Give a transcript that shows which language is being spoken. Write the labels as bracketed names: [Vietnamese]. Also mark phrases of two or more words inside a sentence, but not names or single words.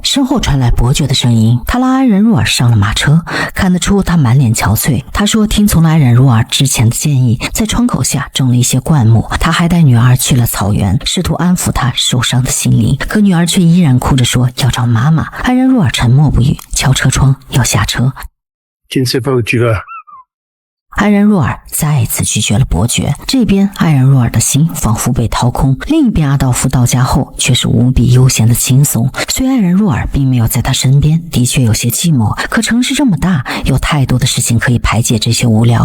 [Chinese] 身后传来伯爵的声音，他拉艾然若尔上了马车，看得出他满脸憔悴。他说听从了艾然若尔之前的建议，在窗口下种了一些灌木。他还带女儿去了草原，试图安抚她受伤的心灵，可女儿却依然哭着说要找妈妈。艾然若尔沉默不语，敲车窗要下车。 [French] Tu ne sais pas où tu vas. [Chinese] 艾然若尔再一次拒绝了伯爵。这边艾然若尔的心仿佛被掏空，另一边阿道夫到家后却是无比悠闲的轻松。虽艾然若尔并没有在他身边，的确有些寂寞，可城市这么大，有太多的事情可以排解这些无聊。